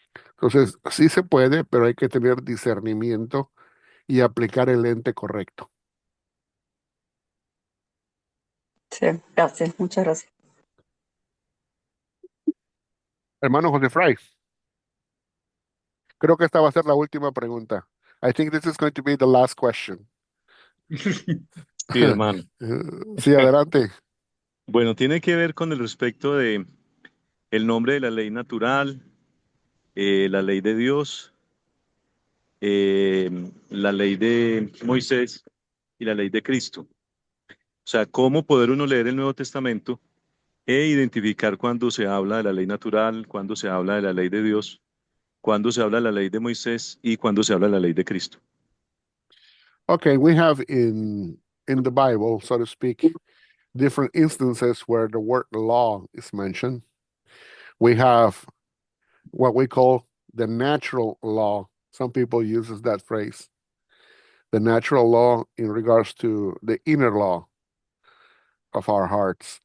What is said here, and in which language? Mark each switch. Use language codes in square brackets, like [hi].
[es] Entonces, sí se puede, pero hay que tener discernimiento y aplicar el lente correcto. Sí, gracias, muchas gracias. Hermano José Fray, Creo que esta va a ser la última pregunta. [en] I think this is going to be the last question. [es] Sí, hermano. Sí, adelante. Bueno, tiene que ver con el respecto de el nombre de la ley natural, la ley de Dios, la ley de Moisés y la ley de Cristo. O sea, cómo poder uno leer el Nuevo Testamento e identificar cuando se habla de la ley natural, cuando se habla de la ley de Dios, cuando se habla de la ley de Moisés y cuando se habla de la ley de Cristo. [en] Okay, we have in the Bible, so to speak, different instances where the word law is mentioned. We have what we call the natural law. Some people uses that phrase. The natural law in regards to the inner law of our hearts.